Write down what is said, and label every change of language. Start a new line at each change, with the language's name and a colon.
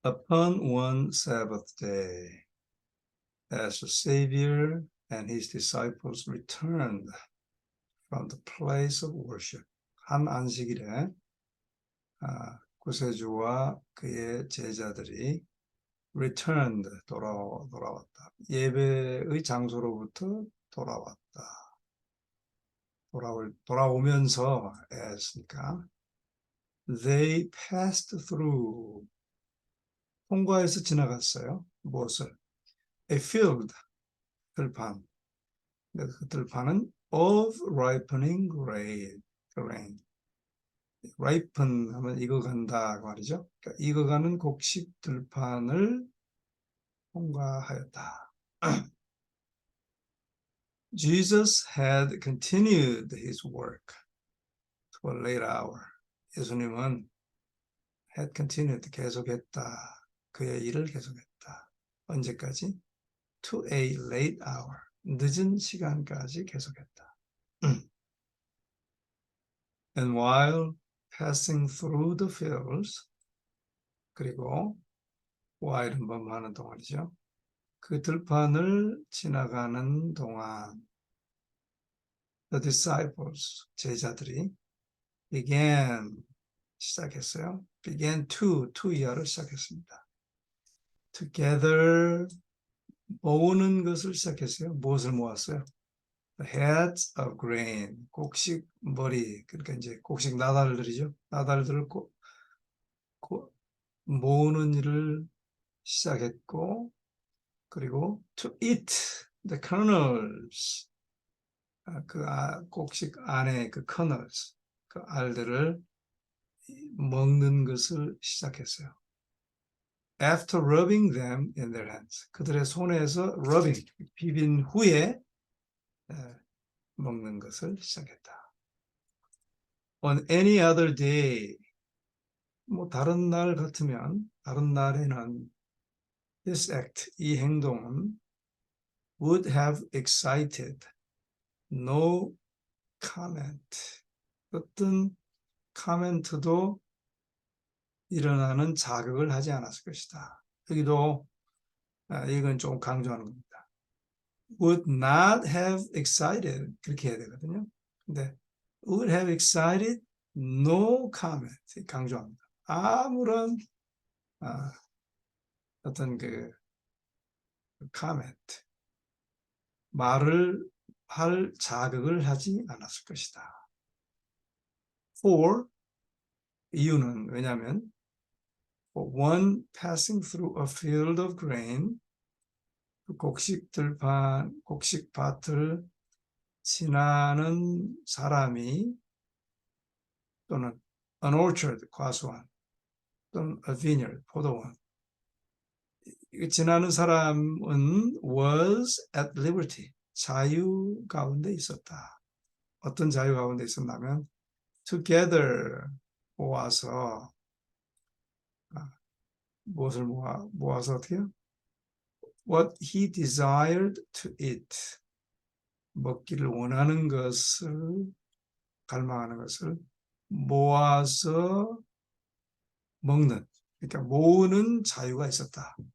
English: On one Sabbath day, as the Savior and his disciples returned from the place of worship.
Korean: 한 안식일에 구세주와 그의 제자들이 returned, 돌아왔다. 예배의 장소로부터 돌아왔다. 돌아오면서 했으니까
English: they passed through,
Korean: 통과해서 지나갔어요. 무엇을?
English: A field,
Korean: 들판. 그 들판은
English: of ripening grain.
Korean: ripen 하면 익어간다 말이죠. 그러니까 익어가는 곡식 들판을 통과하였다.
English: Jesus had continued his work to a late hour.
Korean: 예수님은
English: had continued,
Korean: 계속했다. 그의 일을 계속했다. 언제까지?
English: To a late hour.
Korean: 늦은 시간까지 계속했다.
English: And while passing through the fields,
Korean: 그리고
English: while은
Korean: 뭐하는 동안이죠. 그 들판을 지나가는 동안
English: the disciples,
Korean: 제자들이 began, 시작했어요.
English: began to
Korean: 이하로 시작했습니다. together, 모으는 것을 시작했어요. 무엇을 모았어요?
English: The heads of grain,
Korean: 곡식 머리, 그러니까 이제 곡식 나달들이죠. 나달들을 모으는 일을 시작했고, 그리고
English: to eat the kernels,
Korean: 곡식 안에 그 kernels, 그 알들을 먹는 것을 시작했어요.
English: After rubbing them in their hands,
Korean: 그들의 손에서 rubbing, 비빈 후에 먹는 것을 시작했다.
English: On any other day,
Korean: 뭐 다른 날 같으면, 다른 날에는
English: this act,
Korean: 이 행동은
English: would have excited no comment.
Korean: 어떤 코멘트도 일어나는 자극을 하지 않았을 것이다. 여기도 이건 좀 강조하는 겁니다.
English: would not have excited,
Korean: 그렇게 해야 되거든요. 근데
English: would have excited no comment,
Korean: 강조합니다. 아무런 어떤 그 comment, 말을 할 자극을 하지 않았을 것이다.
English: For,
Korean: 이유는 왜냐하면
English: for one passing through a field of grain,
Korean: 곡식밭을 지나는 사람이, 또는
English: an orchard,
Korean: 과수원, 또는
English: a vineyard,
Korean: 포도원, 지나는 사람은
English: was at liberty,
Korean: 자유 가운데 있었다. 어떤 자유 가운데 있었냐면 together, 모아서, 무엇을 모아서 어떻게 해요?
English: What he desired to eat,
Korean: 먹기를 원하는 것을, 갈망하는 것을 모아서 먹는, 그러니까 모으는 자유가 있었다.